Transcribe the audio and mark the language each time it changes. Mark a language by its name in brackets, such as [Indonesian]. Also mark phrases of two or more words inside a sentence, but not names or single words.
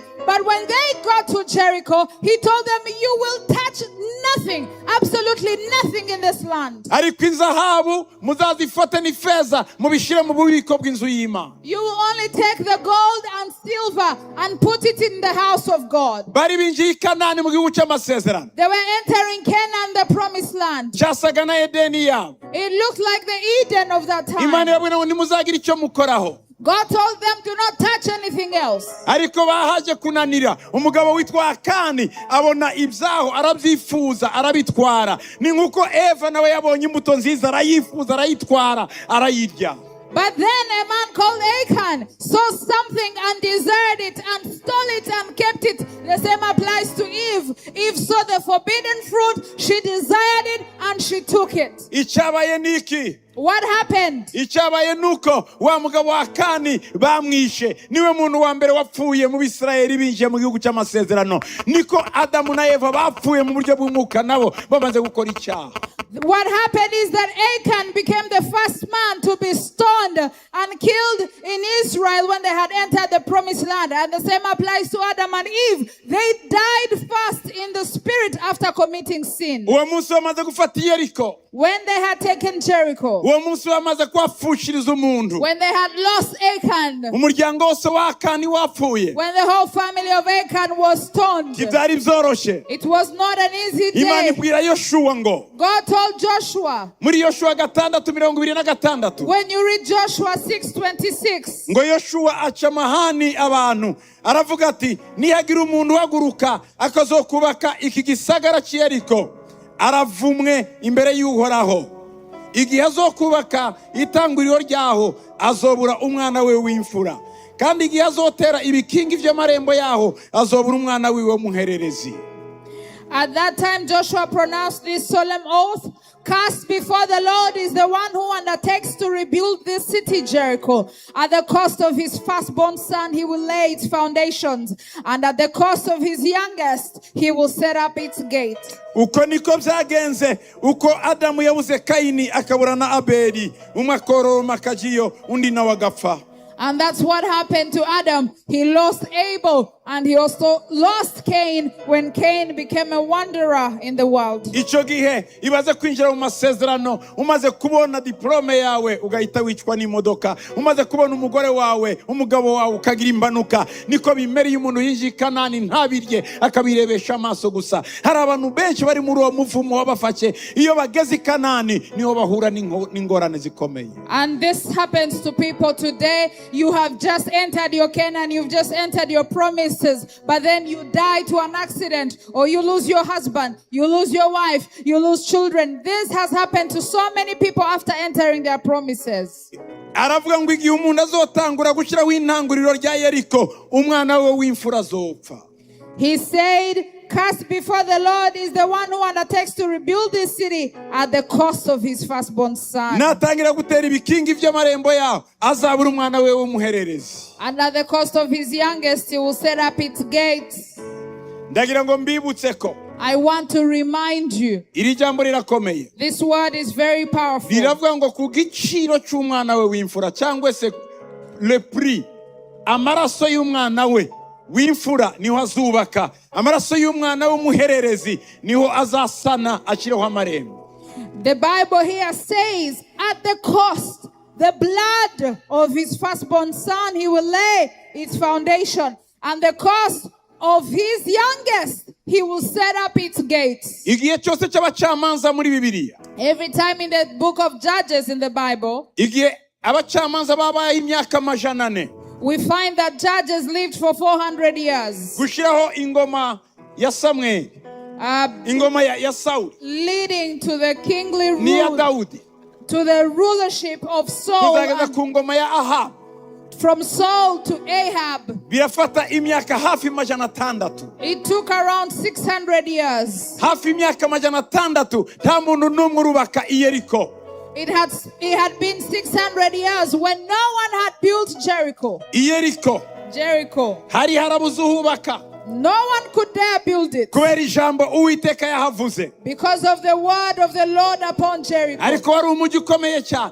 [English] But when they got to Jericho, He told them, you will touch nothing, absolutely nothing in this land. [Kinyarwanda] Ariko inzahabu muzazifata n'ifeza mubishire mu bubiko bw'inzu y'Imana. [English] You will only take the gold and silver and put it in the house of God. [Kinyarwanda] Bari binjiye Kanani mu gihugu cy'amasezerano. [English] They were entering Canaan, the promised land. [Kinyarwanda] Cyasaga na Edeni yabo. [English] It looked like the Eden of that time. [Kinyarwanda] Imana yabwiye ngo ntimuzagira icyo mukoraho. [English] God told them to not touch anything else. [Kinyarwanda] Ariko bahaje kunanira, umugabo witwa Akani abona ibyaho arabyifuza arabitwara. Ni nkuko Eva nawe yabonye imbuto nziza arayifuza arayitwara arayirya. [English] But then a man called Achan saw something and desired it and stole it and kept it. The same applies to Eve. Eve saw the forbidden fruit, she desired it and she took it. [Kinyarwanda] Icyabaye niki? [English] What happened? [Kinyarwanda] Icyabaye nuko wa mugabo wa Akani bamwishe. Niwe muntu wa mbere wapfuye mu Bisirayeli binjiye mu gihugu cy'amasezerano. Niko Adamu na Eva bapfuye mu buryo bw'umwuka nabo bamaze gukora icyaha. [English] What happened is that Achan became the first man to be stoned and killed in Israel when they had entered the promised land. And the same applies to Adam and Eve. They died first in the spirit after committing sin. [Kinyarwanda] Uwo munsi bamaze gufata Yeriko. [English] When they had taken Jericho. [Kinyarwanda] Uwo munsi bamaze kwafushiriza umuntu. [English] When they had lost Achan. [Kinyarwanda] Umuryango wose wa Akani wapfuye. [English] When the whole family of Achan was stoned. [Kinyarwanda] Ibyari byoroshye. [English] It was not an easy [Kinyarwanda] Imana [English] day. [Kinyarwanda] ibwira Yoshua ngo. [English] God told Joshua. [Kinyarwanda] Muri Yoshua 6:26. [English] When you read Joshua 6:26. [Rundi] Ngo Yoshua aca amahani abantu. Aravuga ati nihagira umuntu uhaguruka akazokubaka iki gisagara cy'Yeriko aravumwe imbere y'Uhoraho. Igihe azokubaka itanguriro ryaho azobura umwana we w'imfura, kandi igihe azotera ibikingi by'amarembo yaho azobura umwana we w'umuhererezi. [English] At that time Joshua pronounced this solemn oath: cast before the Lord is the one who undertakes to rebuild this city Jericho. At the cost of his firstborn son he will lay its foundations, and at the cost of his youngest he will set up its gate. [Kinyarwanda] Uko niko byagenze, uko Adamu yabuze Kaini akabura na Abeli, umwe akoroma akajiyo undi nawe agapfa. [English] And that's what happened to Adam. He lost Abel, and he also lost Cain when Cain became a wanderer in the world. [Kinyarwanda] Icyo gihe ibaze kwinjira mu masezerano, umaze kubona diplome yawe ugahita wicwa n'imodoka, umaze kubona umugore wawe umugabo wawe ukagira imbanuka. Niko bimereye umuntu yinjiye Kanani ntabirye akabirebesha amaso gusa. Hari abantu benshi bari muri uwo muvumo wabafashe, iyo bageze Kanani niho bahura n'ingorane zikomeye. [English] And this happens to people today. You have just entered your Canaan, you've just entered your promises, but then you die to an accident, or you lose your husband, you lose your wife, you lose children. This has happened to so many people after entering their promises. [Kinyarwanda] Aravuga ngo igihe umuntu azotangura gushyiraho intanguriro rya Yeriko, umwana we w'imfura azopfa. [English] He said, cast before the Lord is the one who undertakes to rebuild this city at the cost of his firstborn son. [Kinyarwanda] Natangira gutera ibikingi by'amarembo yaho azabura umwana we w'umuhererezi. [English] And at the cost of his youngest he will set up its gates. [Kinyarwanda] Ndagira ngo mbibutse ko [English] I want to remind you, [Kinyarwanda] iri jambo rirakomeye. [English] this word is very powerful. [Kinyarwanda] Riravuga ngo ku giciro cy'umwana we w'imfura, cyangwa se [French] le prix, [Kinyarwanda] amaraso y'umwana we w'imfura niho azubaka, amaraso y'umwana w'umuhererezi niho azasana ashireho amarembo. [English] The Bible here says, at the cost, the blood of his firstborn son, he will lay its foundation. And the cost of his youngest, he will set up its gates. [Kinyarwanda] igihe cyose cy'abacamanza muri bibiliya, [English] Every time in the book of Judges in the Bible, [Kinyarwanda] igihe abacamanza babaye imyaka amajana ane, [English] we find that Judges lived for 400 years, [Kinyarwanda] gushyiraho ingoma ya Samweli, ingoma ya Sawuli [English] leading to the kingly [Kinyarwanda] n'iya [English] rule, [Kinyarwanda] Dawudi, [English] to the rulership of Saul, [Kinyarwanda] kuzageza [English] and [Kinyarwanda] ku ngoma ya Ahabu, [English] from Saul to Ahab. [Kinyarwanda] birafata imyaka hafi amajana atandatu. [English] It took around 600 years. [Kinyarwanda] Hafi imyaka amajana atandatu nta muntu n'umwe urubaka i Yeriko. [English] It had been 600 years when no one had built Jericho. [Kinyarwanda] I Yeriko [English] Jericho. [Kinyarwanda] hari harabuze uhubaka [English] No one could dare build it [Kinyarwanda] kubera ijambo Uwiteka yahavuze, [English] because of the word of the Lord upon Jericho. [Kinyarwanda] ariko wari umujyi ukomeye cyane,